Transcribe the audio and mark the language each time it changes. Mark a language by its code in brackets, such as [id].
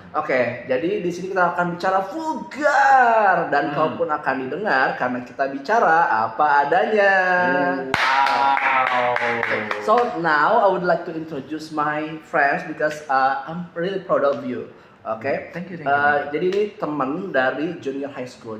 [id] Oke, jadi di sini kita akan bicara vulgar dan kau pun akan didengar karena kita bicara apa adanya. Wow. [en] So now I would like to introduce my friends because I'm really proud of you. Oke, Thank you. [id] jadi ini teman dari junior high school.